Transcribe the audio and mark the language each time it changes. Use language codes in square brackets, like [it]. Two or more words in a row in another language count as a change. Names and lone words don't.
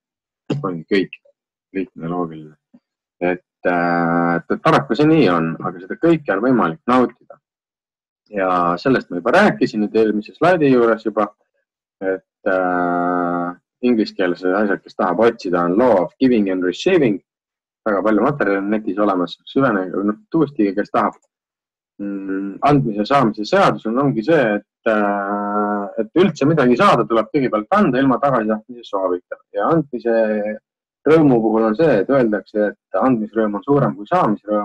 [et] On kõik lihtne ja loogiline. Et paraku see nii on, aga seda kõike on võimalik nautida. Ja sellest ma juba rääkisin nüüd eelmise slaidi juures juba, et ingliskeelse asjad, kes tahab otsida, on [en] law of giving and receiving. [et] Väga palju materjali on netis olemas, süvenega, tuusti, kes tahab. Andmise ja saamise seadus ongi see, et üldse midagi saada tuleb kõigepealt anda ilma tagasitahtmise soovita. Ja andmise rõõmu puhul on see, et öeldakse, et andmisrõõm on suurem kui saamisrõõm.